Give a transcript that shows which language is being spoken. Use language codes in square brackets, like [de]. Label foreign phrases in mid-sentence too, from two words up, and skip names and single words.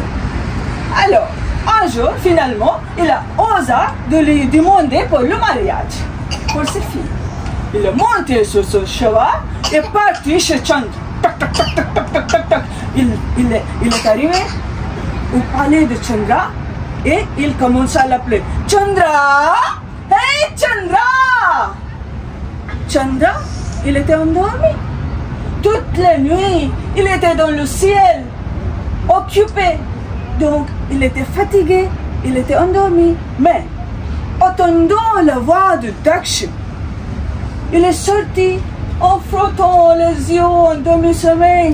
[fr] Alors, un jour, finalement, il a osé de lui demander pour le mariage, pour ses filles. Il est monté sur son cheval et parti chez Chandra. Tac, tac, tac, tac, tac, tac, tac, tac. Il est arrivé au palais de Chandra et il commença à l'appeler. Chandra! Hey Chandra! Chandra, il était endormi. Toute la nuit, il était dans le ciel, occupé. Donc, il était fatigué, il était endormi. Mais, entendant la voix de Daksha, il est sorti en frottant les yeux en demi-sommeil.